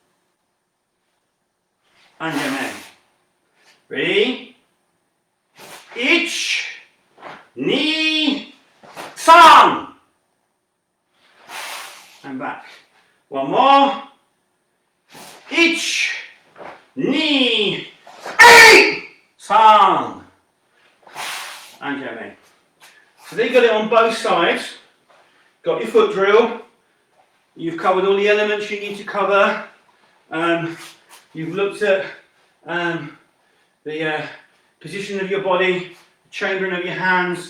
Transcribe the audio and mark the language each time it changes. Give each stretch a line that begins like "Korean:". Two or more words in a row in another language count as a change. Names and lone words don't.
English: And Japan. Ready?
Japanese: Ich, ni, san.
English: And back. One more.
Japanese: Ich, ni, ei, san.
English: And Japan. So they got it on both sides. Got your foot drill. You've covered all the elements you need to cover. You've looked at the position of your body, chambering of your hands.